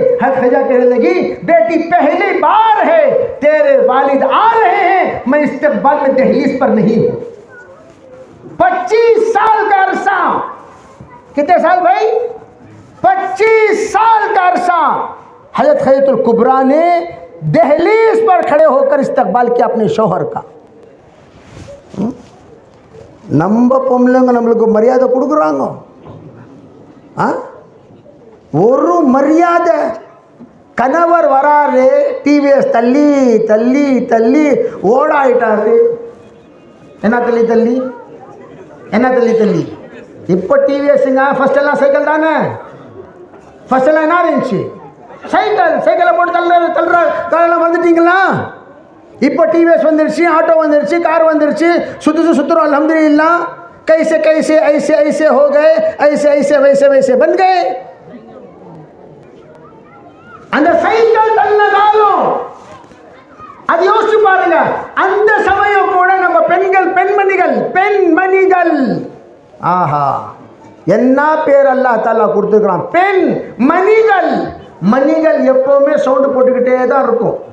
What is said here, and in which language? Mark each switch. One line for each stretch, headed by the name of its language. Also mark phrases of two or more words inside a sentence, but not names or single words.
Urdu: حضرت خدیجہ کہنے لگی، بیٹی پہلی بار ہے تیرے والد آ رہے ہیں، میں استقبال میں دہلیز پر نہیں ہوں. 25 سال کا عرصہ، کتنے سال بھائی? 25 سال کا عرصہ حضرت خدیجۃ الکبریٰ نے دہلیز پر کھڑے ہو کر استقبال کیا اپنے شوہر کا.
Tamil: நம்ம பொம்பளைங்க நம்மளுக்கு மரியாதை கொடுக்குறாங்க, ஒரு மரியாதை. கணவர் வராரு, டிவிஎஸ் தள்ளி தள்ளி தள்ளி ஓடாயிட்டாரு. என்ன தள்ளி தள்ளி என்ன தள்ளி தள்ளி? இப்போ டிவிஎஸ்ங்க, ஃபர்ஸ்ட் எல்லாம் சைக்கிள் தானே. ஃபர்ஸ்ட் எல்லாம் என்ன இருந்துச்சு? சைக்கிளை போட்டு தள்ளலாம் வந்துட்டீங்களா? இப்போ டிவிஎஸ் வந்துருச்சு, ஆட்டோ வந்துருச்சு, கார் வந்துருச்சு, சுற்றுறோம் अल्हम्दुलिल्लाह।
Urdu: کیسے کیسے ایسے ایسے ہو گئے، ایسے ایسے ویسے ویسے بن گئے.
Tamil: அந்த சைக்கிள் தள்ள காலம் அது யோசிச்சு பாருங்க. அந்த சமயம் கூட நம்ம பெண்மணிகள் ஆஹா என்ன பேர்
Arabic: الله تعالى
Tamil: கொடுத்துருக்கான், பெண் மணிகள் எப்பவுமே சவுண்ட் போட்டுக்கிட்டே தான் இருக்கும்.